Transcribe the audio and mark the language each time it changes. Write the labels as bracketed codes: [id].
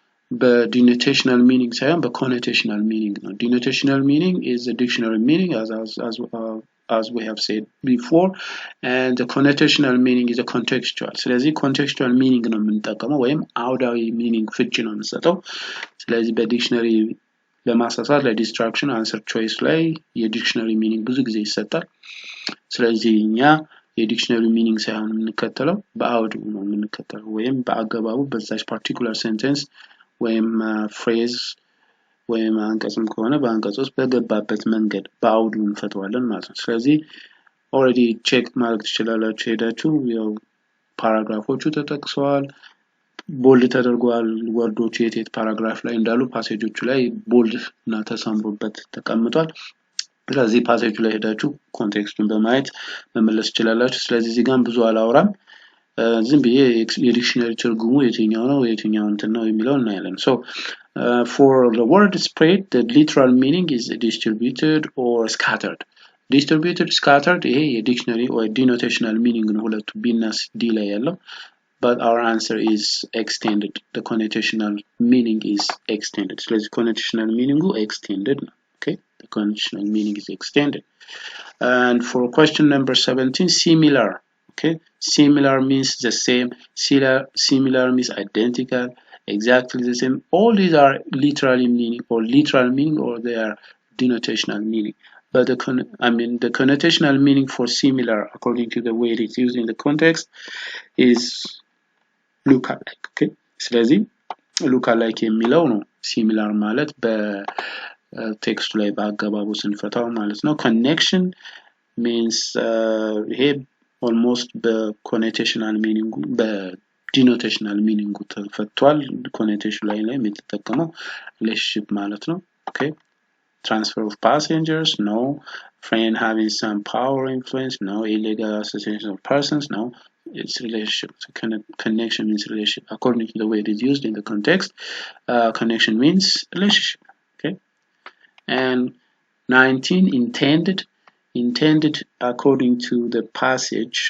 [am] በዲኖቴሽናል ሚኒንግ ሳይሆን በኮኖቴሽናል ሚኒንግ ነው። [en] ዲኖቴሽናል ሚኒንግ is the dictionary meaning as we have said before, and the connotational meaning is a contextual. [am] ስለዚህ contextual meaning ነው የምንጠቀመው ወይም አውዳዊ ሚኒንግ ፍቺ ነው የምንሰጠው። ስለዚህ በዲክሽነሪ ለማሳሳት ለዲስትራክሽን አንሰር ቾይስ ላይ የዲክሽነሪ ሚኒንግ ብዙ ጊዜ ይሰጣል። ስለዚህ እኛ የዲክሽነሪ ሚኒንግ ሳይሆን የምንከተለው በአውዱ ነው የምንከተለው ወይም በአገባቡ በዛች ፓርቲኩላር ሴንቴንስ ወይም ፍሬዝ ወይም አንቀጽም ከሆነ በአንቀጽ ውስጥ በገባበት መንገድ በአውዱ እንፈተዋለን ማለት ነው። ስለዚህ ኦልሬዲ ቼክ ማድረግ ትችላላችሁ ሄዳችሁ። ያው ፓራግራፎቹ ተጠቅሰዋል፣ ቦልድ ተደርጓል። ወርዶቹ የት ፓራግራፍ ላይ እንዳሉ ፓሴጆቹ ላይ ቦልድ እና ተሰምሮበት ተቀምጧል። ስለዚህ ፓሴጁ ላይ ሄዳችሁ ኮንቴክስቱን በማየት መመለስ ትችላላችሁ። ስለዚህ እዚህ ጋር ብዙ አላወራም። ዝም ብዬ የዲክሽነሪ ትርጉሙ የትኛው ነው የትኛው እንትን ነው የሚለው እናያለን። [en] So for the word spread, the literal meaning is distributed or scattered. [am] Distributed, scattered ይሄ የዲክሽነሪ or denotational meaning ነው ሁለቱ ቢ እና ዲ ላይ ያለው። [en] But our answer is extended. The connotational meaning is extended. [am] ስለዚህ connotational meaning extended ነው. [en] Okay, the connotational meaning is extended. And for question number 17, similar. Okay, similar means the same, similar means identical, exactly the same. All these are literally meaning or literal meaning, or they are denotational meaning. But the connotational meaning for similar, according to the way it is used in the context, is look alike. [am] Okay, ስለዚህ look alike የሚለው ነው similar ማለት በቴክስቱ ላይ በአገባቡ ስንፈታው ማለት ነው። connection means ይሄ almost በኮኖቴሽናል ሚኒንጉ በዲኖቴሽናል ሚኒንጉ ተፈቷል። ኮኖቴሽን ላይ የምትጠቀመው ሪሌሽንሺፕ ማለት ነው። ኦኬ [en] transfer of passengers, no. Friend having some power or influence, no. Illegal association of persons, no. It's relationship. So connection means relationship according to the way it is used in the context. Connection means relationship. Okay, and 19, intended according to the passage.